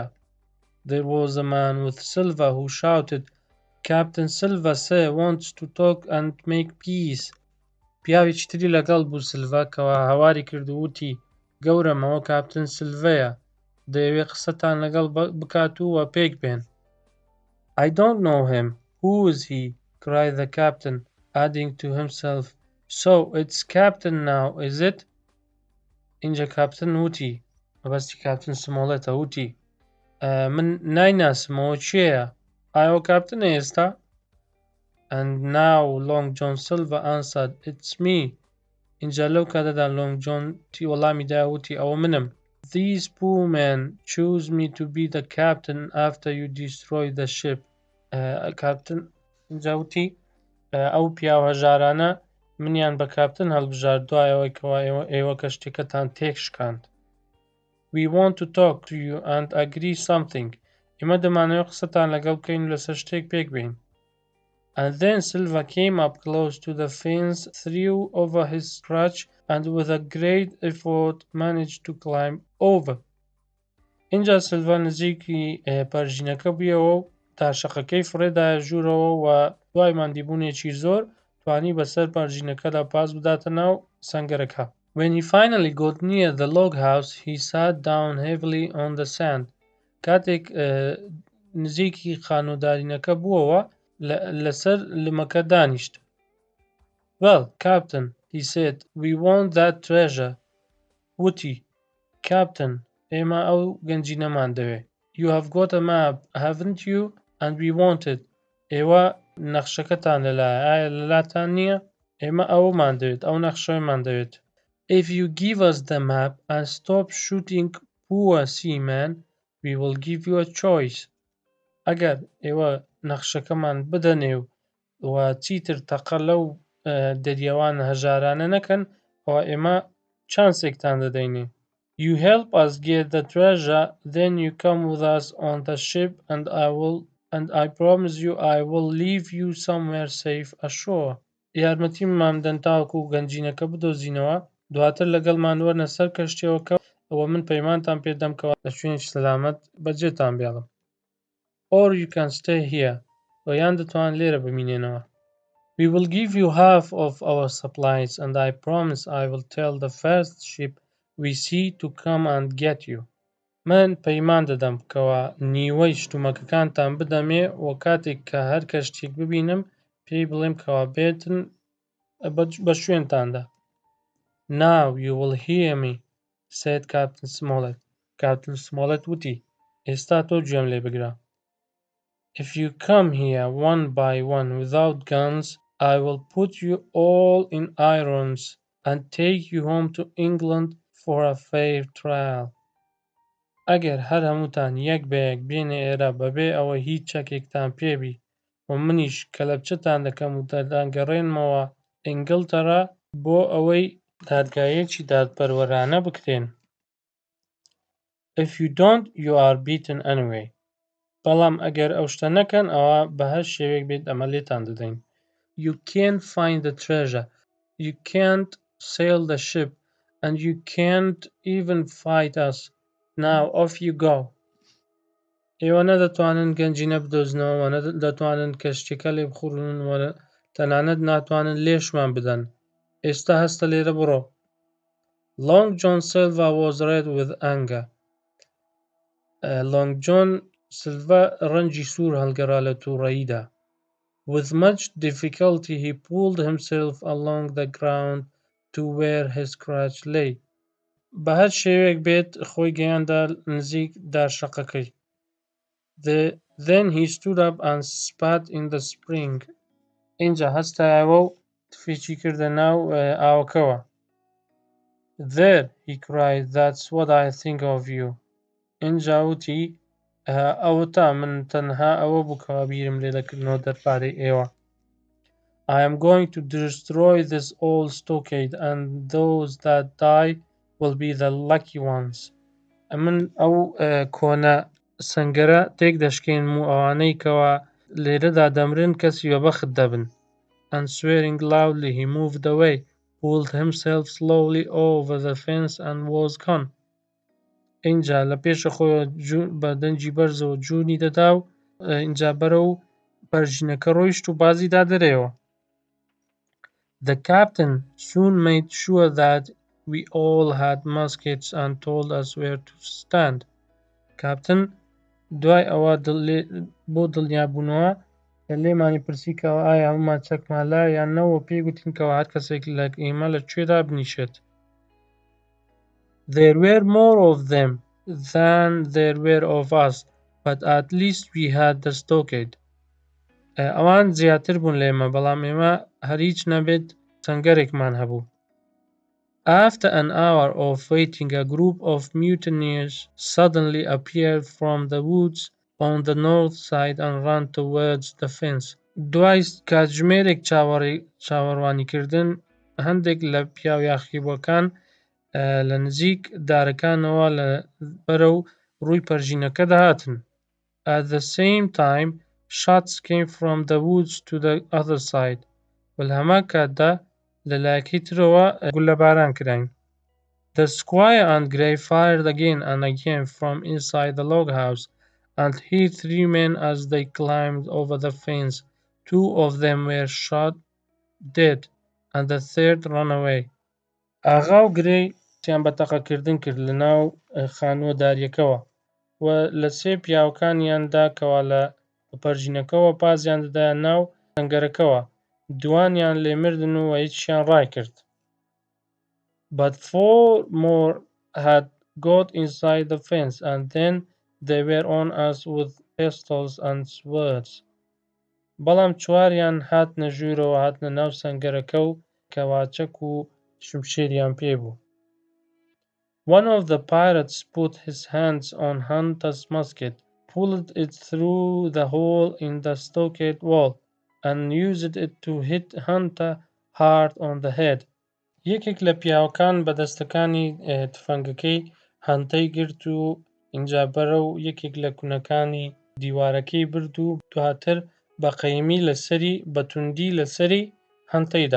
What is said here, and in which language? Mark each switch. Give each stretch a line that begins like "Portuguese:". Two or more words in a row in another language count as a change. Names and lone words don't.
English: There was a man with Silva who shouted, Captain Silva wants to talk and make peace.
Central Kurdish: پیاوێکی تری لەگەڵ بوو سیلڤا کەوا هەواری کرد و وتی گەورم ئەوە کاپتن سیلڤەیە دەیەوێت قسەتان لەگەڵ بکات و وە پێک بێن.
English: I don't know him. Who is he? cried the captain, adding to himself, So it's captain now, is it?
Central Kurdish: اینجا کاپتن وتی مەبەستی کاپتن سمۆڵێتە وتی من نایناسمەوە کێیە؟ ئایەوە کاپتنە ئێستا؟
English: And now Long John Silver answered, It's me.
Central Kurdish: اینجا لەو کاتەدا Long John وەڵامی دا وتی ئەوە منم.
English: These poor men choose me to be the captain after you destroy the ship.
Central Kurdish: کاپتن اینجا وتی ئەو پیاو هەژارانە منیان بە کاپتن هەڵبژار دوایەوەی کەوا ئێوە کەشتێکەتان تێک شکاند.
English: We want to talk to you and agree something.
Central Kurdish: ئێمە دەمانەوێت قسەتان لەگەڵ بکەین و لەسەر شتێک پێک بین.
English: And then Silva came up close to the fence, threw over his crutch, and with a great effort managed to climb over.
Central Kurdish: اینجا سیلڤا نزیکی پەرژینەکە بوویەوە و تاشەقەکەی فڕێدایە ژوورەوە و دوای ماندیبوونێکی زۆر توانی بەسەر پەرژینەکەدا پاس بداتە ناو سەنگەرەکە.
English: When he finally got near the log house, he sat down heavily on the sand.
Central Kurdish: کاتێک نزیکی خانۆدارینەکە بووەوە لەسەر لمەکە دانیشت.
English: Well, Captain, he said, we want that treasure.
Central Kurdish: وتی Captain, ئێمە ئەو گەنجینەمان دەوێ.
English: You have got a map, haven't you? And we want it.
Central Kurdish: ئێوە نەخشەکەتان لەلایە ئایا لەلاتان نییە؟ ئێمە ئەومان دەوێت ئەو نەخشەیەمان دەوێت.
English: If you give us the map and stop shooting poor seamen, we will give you a choice.
Central Kurdish: ئەگەر ئێوە نەخشەکەمان بدەنێ و چیتر تەقە لەو دەریاوان هەژارانە نەکەن ئەوە ئێمە چانسێکتان دەدەینێ.
English: You help us get the treasure, then you come with us on the ship and I promise you I will leave you somewhere safe ashore.
Central Kurdish: یارمەتیممان بدەن تاوەکو گەنجینەکە بدۆزینەوە، دواتر لەگەڵمان وەرنە سەر کەشتیەوەکە، ئەوە من پەیمانتان پێدەمکەوە لە شوێنی سەلامەت بەجێتان بێڵم.
English: Or you can stay here.
Central Kurdish: و یان دەتوان لێرە بمینێنەوە.
English: We will give you half of our supplies and I promise I will tell the first ship we see to come and get you.
Central Kurdish: من پەیمان دەدەم کەوە نیوەی شتومەکەکانتان بدەمێ و کاتێک کە هەر کەشتێک ببینم پێی بڵێم کەوا بێتن بە شوێنتاندا.
English: Now you will hear me, said Captain Smollett.
Central Kurdish: Captain Smollett وتی ئێستا تۆ گوێم لێ بگرە.
English: If you come here one by one without guns, I will put you all in irons and take you home to England for a fair trial.
Central Kurdish: ئەگەر هەر هەمووتان یەک بە یەک بێنێ ئێرە بەبێ ئەوە هیچ چەکێکتان پێبی و منیش کەلەپچەتان دەکەم و دەدانگەڕێنمەوە ئینگلتەرا بۆ ئەوەی دادگایەکی دادپەروەرانە بکرێن.
English: If you don't, you are beaten anyway.
Central Kurdish: بەڵام ئەگەر ئەو شتە نەکەن ئەوە بە هەر شێوەیەک بێت ئەمە لێتان دەدەین.
English: You can't find the treasure, you can't sail the ship, and you can't even fight us. Now off you go.
Central Kurdish: ئێوە نەدەتوانن گەنجینە بدۆزنەوە، نەدەتوانن کەشتیەکە لێ بخوڕن و تەنانەت ناتوانن لێشمان بدەن. ئێستا هەستە لێرە بڕۆ.
English: Long John Silver was red with anger.
Central Kurdish: Long John Silver ڕەنجی سوور هەڵگەڕا لە تووڕەییدا.
English: With much difficulty he pulled himself along the ground to where his crutch lay.
Central Kurdish: بە هەر شێوەیەک بێت خۆی گەیاندا نزیک دارشەقەکەی.
English: Then he stood up and spat in the spring.
Central Kurdish: اینجا هەستایەوە و تفێکی کردە ناو ئاوەکەوە.
English: There, he cried, that's what I think of you.
Central Kurdish: اینجا وتی ئەوەتا من تەنها ئەوە بووکەوە بیرم لێ دەکردنەوە دەربارەی ئێوە.
English: I am going to destroy this old stockade and those that die will be the lucky ones.
Central Kurdish: من ئەو کۆنە سەنگەرە تێک دەشکێنم و ئەوانەی کەوا لێرەدا دەمرن کەسی بەبەخت دەبن.
English: And swearing loudly he moved away, pulled himself slowly over the fence and was gone.
Central Kurdish: اینجا لە پێشە خۆی بە دەنجی بەرزەوە جوونی دەدا و اینجا بەرە و بەرژینەکە ڕۆیشت و بازی دا دەرێەوە.
English: The captain soon made sure that we all had muskets and told us where to stand.
Central Kurdish: کاپتن دوای ئەوە بۆ دڵنیابوونەوە لێمانی پرسیکەوە ئایا هەمومان چەکمان لایە یان نەوە پێی گوتینکەوە هەر کەسێک لە ئێمە لەکوێدا بنیشێت.
English: There were more of them than there were of us, but at least we had the stockade.
Central Kurdish: ئەوان زیاتر بوون لە ئێمە بەڵام ئێمە هەر هیچ نەبێت سەنگەرێکمان هەبوو.
English: After an hour of waiting, a group of mutineers suddenly appeared from the woods on the north side and ran towards the fence.
Central Kurdish: دوای کاتژمێرێک چاوەڕوانیکردن هەندێک لە پیاو یاخیبووەکان لە نزیک دارەکانەوە لە بەرەو ڕووی پەرژینەکە دەهاتن.
English: At the same time, shots came from the woods to the other side.
Central Kurdish: وە لە هەمان کاتدا لە لایەکەی ترەوە گولەباران کراین.
English: The squire and Grey fired again and again from inside the log house and hit 3 men as they climbed over the fence. 2 of them were shot dead and the third ran away.
Central Kurdish: ئاغا و گرەی تیان بە تەقەکردن کرد لە ناو خانووە داریەکەوە و لە 3 پیاوەکانیاندا کەوا لە پەرژینەکەەوە پازیان دەدایە ناو سەنگەرەکەوە. دوانیان لێمردن و هیچیان ڕایکرد.
English: But 4 more had got inside the fence and then they were on us with pistols and swords.
Central Kurdish: بەڵام 4یان هاتنە ژوورەوە هاتنە ناو سەنگەرەکە و کەواچەک و شمشێریان پێبوو.
English: One of the pirates put his hands on Hunter's musket, pulled it through the hole in the stockade wall, and used it to hit Hunter hard on the head.
Central Kurdish: یەکێک لە پیاوەکان بە دەستەکانی تفەنگەکەی هەنتەی گرت و ئینجا بەرەو یەکێک لە کونەکانی دیوارەکەی برد و دواتر بە قەیمی بە توندی لەسەری هەنتەیدا.